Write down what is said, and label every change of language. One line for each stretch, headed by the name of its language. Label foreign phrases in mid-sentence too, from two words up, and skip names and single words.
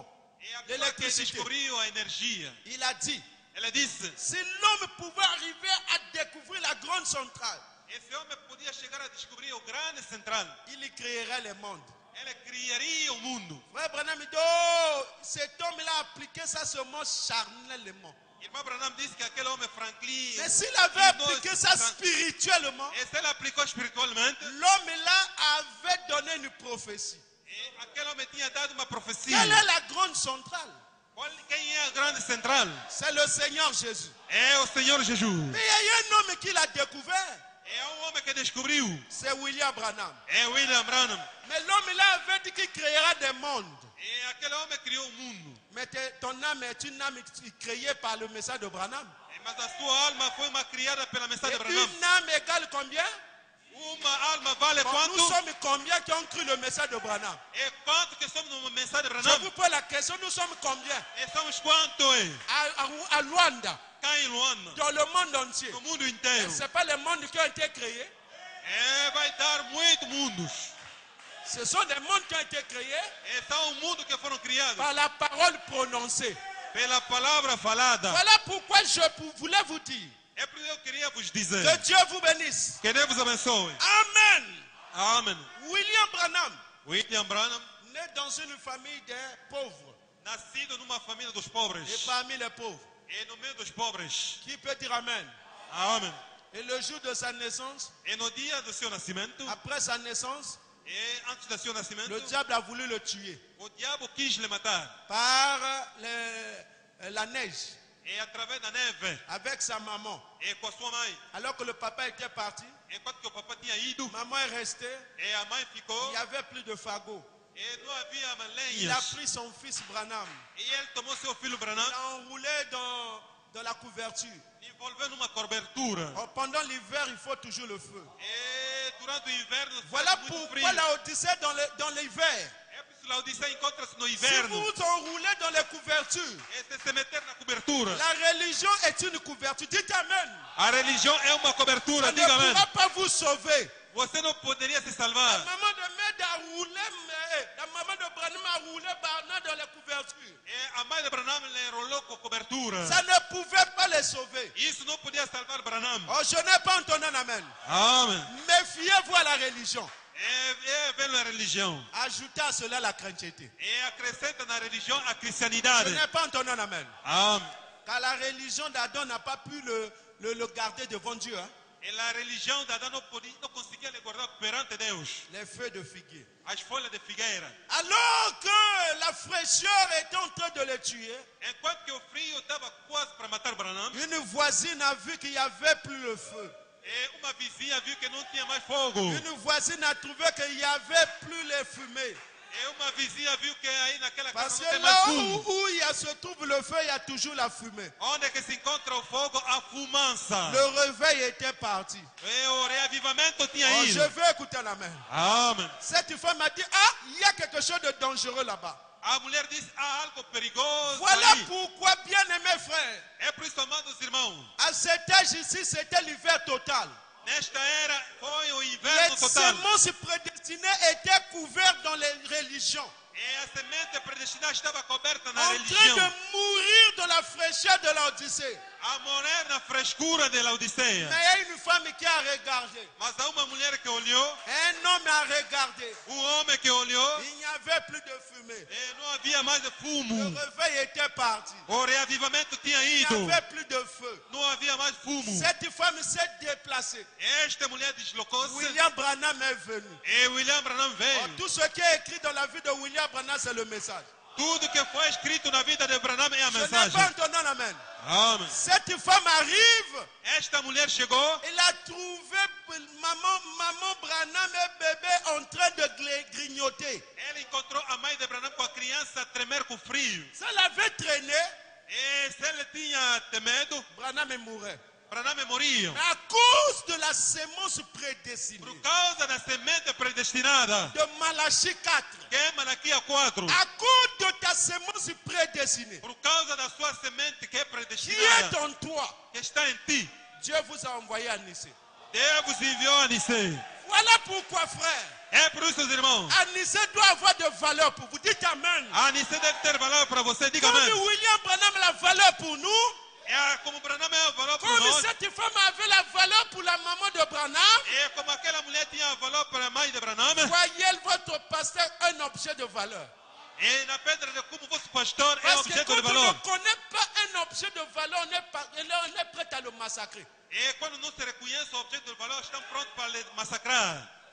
Portuguese: é a pessoa que
French: l'électricité,
Portuguese: descobriu a energia.
French: il a dit,
Portuguese: Ela disse,
French: si l'homme pouvait arriver à découvrir la grande centrale,
Portuguese: esse homem podia chegar a descobrir o grande central.
French: il créerait le monde.
Portuguese: Ele criaria o mundo.
French: Frère Branham dit, oh, cet homme-là a appliqué ça seulement charnellement.
Portuguese: Irmão Branham disse que aquele homem Franklin,
French: Mais s'il avait appliqué ça spirituellement,
Portuguese: e se ele aplicou espiritualmente,
French: l'homme-là avait donné une prophétie.
Portuguese: e aquele homem tinha dado uma profecia.
French: Quelle est la grande centrale?
Portuguese: Quem é a grande central?
French: C'est le Seigneur Jésus.
Portuguese: É o Senhor Jesus.
French: Mais il y a un homme qui l'a découvert.
Portuguese: É um homem que descobriu.
French: C'est William Branham.
Portuguese: É William Branham.
French: Mais l'homme-là avait dit qu'il créera des mondes.
Portuguese: E aquele homem criou o mundo.
French: Mais ton âme est une âme créée par le message de Branham.
Portuguese: Mas a sua alma foi uma criada pela mensagem de
French: Et
Portuguese: Branham.
French: une âme égale combien?
Portuguese: Uma alma vale
French: Bon,
Portuguese: quanto?
French: nous sommes combien qui ont cru le message de Branham?
Portuguese: E quanto que somos numa mensagem de
French: Je
Portuguese: Branham?
French: vous pose la question, nous sommes combien?
Portuguese: E somos quanto,
French: À Luanda,
Portuguese: Cá em Luanda,
French: dans le monde entier.
Portuguese: no mundo inteiro.
French: Ce n'est pas les mondes qui ont été créés.
Portuguese: É, vai dar muitos mundos.
French: Ce sont des mondes qui ont été créés
Portuguese: É só um mundo que foram criados
French: par la parole prononcée.
Portuguese: pela palavra falada.
French: Voilà pourquoi je voulais vous dire
Portuguese: É por isso que eu queria vos dizer.
French: que Dieu vous bénisse.
Portuguese: Que Deus vos abençoe.
French: Amen.
Portuguese: Amém.
French: William Branham,
Portuguese: William Branham,
French: né dans une famille des pauvres
Portuguese: nascido numa família dos
French: et
Portuguese: pobres.
French: parmi les pauvres.
Portuguese: E no meio dos pobres.
French: Qui peut dire Amen?
Portuguese: Amém.
French: Et le jour de sa naissance,
Portuguese: E no dia do seu nascimento,
French: après sa naissance,
Portuguese: E antes do seu nascimento,
French: le diable a voulu le tuer
Portuguese: o diabo quis le matar.
French: par la neige
Portuguese: E através da neve,
French: avec sa maman.
Portuguese: e com a sua mãe.
French: Alors que le papa était parti,
Portuguese: Enquanto que o papai tinha ido,
French: maman est restée.
Portuguese: e a mãe
French: Il
Portuguese: ficou,
French: n'y avait plus de fagot.
Portuguese: e não havia mais
French: Il a
Portuguese: lenhas.
French: pris son fils Branham.
Portuguese: E ele tomou seu filho Branham,
French: Il l'a enroulé dans la couverture.
Portuguese: envolveu numa cobertura.
French: Oh, pendant l'hiver, il faut toujours le feu.
Portuguese: E durante o inverno,
French: Voilà
Portuguese: faz muito
French: pourquoi
Portuguese: frio.
French: la Odyssée dans l'hiver.
Portuguese: É por isso que Laodicea encontra-se no
French: Si
Portuguese: inverno.
French: vous enroulez dans les couvertures,
Portuguese: É se meter na cobertura.
French: la religion est une couverture. Dites Amen.
Portuguese: A religião é uma cobertura,
French: Ça ne
Portuguese: diga amém.
French: pourra pas vous sauver.
Portuguese: Você não poderia se
French: La
Portuguese: salvar.
French: maman de Med a roulé, la maman de Branham a roulé Barnard dans les couvertures.
Portuguese: E a mãe de Branham le enrolou com cobertura.
French: Ça ne pouvait pas les sauver.
Portuguese: Isso não podia salvar Branham.
French: Oh, je n'ai pas entendu un Amen.
Portuguese: Amém.
French: Méfiez-vous à la religion.
Portuguese: É ver a religião.
French: Ajoutez à cela la chrétienté.
Portuguese: E acrescenta na religião a
French: Je
Portuguese: cristianidade.
French: n'ai pas entendu un Amen.
Portuguese: Amém.
French: Car la religion d'Adam n'a pas pu le garder devant Dieu. Hein.
Portuguese: E a religião de Adão não conseguia lhe guardar perante Deus.
French: Les feuilles de figuier.
Portuguese: As folhas de figueira.
French: Alors que la fraîcheur était en train de les tuer,
Portuguese: Enquanto que o frio estava quase para matar Branham,
French: une voisine a vu qu'il n'y avait plus le feu.
Portuguese: e uma vizinha viu que não tinha mais fogo.
French: Une voisine a trouvé qu'il n'y avait plus les fumées.
Portuguese: E uma vizinha viu que aí naquela
French: Parce
Portuguese: casa
French: que
Portuguese: não tem mais
French: là
Portuguese: fumo.
French: où se trouve le feu, il y a toujours la fumée.
Portuguese: Onde é que se encontra o fogo? A fumaça.
French: Le réveil était parti.
Portuguese: E o reavivamento tinha
French: Oh,
Portuguese: ido.
French: je veux écouter un amen.
Portuguese: Amém.
French: Cette femme m'a dit, ah, il y a quelque chose de dangereux là-bas.
Portuguese: A mulher disse, há algo perigoso
French: Voilà
Portuguese: aí.
French: pourquoi, bien aimés frères,
Portuguese: É por isso, amados irmãos,
French: à cet âge ici, c'était l'hiver total.
Portuguese: nesta era foi o
French: Les
Portuguese: inverno total.
French: semences prédestinées étaient couvertes dans les religions,
Portuguese: E a semente predestinada estava coberta na
French: en train
Portuguese: religião.
French: de mourir de la fraîcheur de l'Odyssée.
Portuguese: A morrer na frescura de Laodiceia.
French: Mais il y a une femme qui a regardé,
Portuguese: Mas há uma mulher que olhou,
French: un homme a regardé.
Portuguese: homem que olhou,
French: Il n'y avait plus de fumée.
Portuguese: e não havia mais de
French: Le
Portuguese: fumo.
French: réveil était parti.
Portuguese: O reavivamento tinha
French: Il
Portuguese: ido.
French: n'y avait plus de feu.
Portuguese: Não havia mais fumo.
French: Cette femme s'est déplacée.
Portuguese: Esta mulher deslocou-se
French: William Branham est venu.
Portuguese: e William Branham
French: Oh,
Portuguese: veio.
French: tout ce qui est écrit dans la vie de William Branham, c'est le message.
Portuguese: Tudo que foi escrito na vida de Branham é a
French: Je n'ai
Portuguese: mensagem.
French: pas entendu un amen.
Portuguese: Amém.
French: Cette femme arrive.
Portuguese: Esta mulher chegou,
French: Elle a trouvé maman Branham et bébé en train de grignoter.
Portuguese: ela encontrou a mãe de Branham com a criança a tremer com frio.
French: Ça l'avait traîné.
Portuguese: E se ele tinha medo,
French: Branham mourait.
Portuguese: Branham moria.
French: Mais à cause de la sémence prédestinée
Portuguese: Por causa da semente predestinada,
French: de Malachie 4,
Portuguese: que é Malaquia 4.
French: à cause de ta sémence prédestinée
Portuguese: Por causa da sua semente que é
French: qui est
Portuguese: predestinada,
French: en toi,
Portuguese: que está em ti,
French: Dieu vous a envoyé à Nice.
Portuguese: Deus vos enviou a Nicée.
French: Voilà pourquoi, frère,
Portuguese: É por isso, irmãos,
French: Anice doit avoir de valeur pour vous. Dites Amen.
Portuguese: a Nicée deve ter valor para você. Diga
French: Comme
Portuguese: amém.
French: William Branham a la valeur pour nous,
Portuguese: É como Branham é o valor para
French: comme
Portuguese: nós.
French: cette femme avait la valeur pour la maman de Branham,
Portuguese: É como aquela mulher tinha valor para a mãe de Branham.
French: voyez votre pasteur un objet de valeur.
Portuguese: E na pedra de como vosso pastor é
French: Parce que
Portuguese: objeto
French: quand
Portuguese: de
French: on
Portuguese: valor.
French: ne connaît pas un objet de valeur, on est prêt à le massacrer.
Portuguese: E quando não se reconhece o objeto de valor, estão prontos para lhe massacrar.